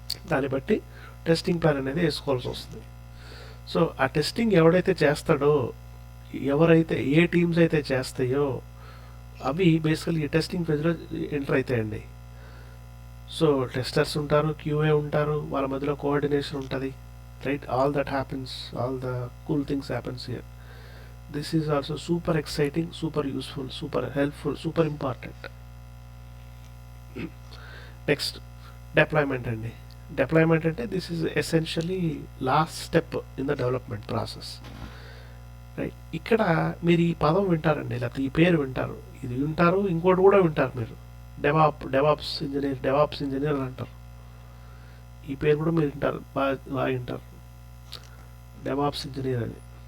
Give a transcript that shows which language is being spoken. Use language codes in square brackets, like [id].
[te] దాన్ని బట్టి testing plan అనేది వేసుకోవాల్సి వస్తుంది. సో ఆ టెస్టింగ్ ఎవడైతే చేస్తాడో, ఎవరైతే ఏ టీమ్స్ అయితే చేస్తాయో అవి బేసికలీ ఈ టెస్టింగ్ ఫేజ్లో ఎంటర్ అవుతాయండి. సో టెస్టర్స్ ఉంటారు, QA ఉంటారు, వాళ్ళ మధ్యలో కోఆర్డినేషన్ ఉంటుంది, right. [en] All that happens, all the cool things happens here. This is also super exciting, super useful, super helpful, super important. Next, deployment అండి. Deployment అంటే this is essentially last step in the development process, right. [te] ఇక్కడ మీరు ఈ పదం వింటారండి, లేకపోతే ఈ పేరు వింటారు, ఇది వింటారు, ఇంకోటి కూడా వింటారు మీరు, డెవాప్స్ ఇంజనీర్ అంటారు. ఈ పేరు కూడా మీరు వింటారు, బాగా వింటారు, డెవాప్స్ ఇంజనీర్ అని.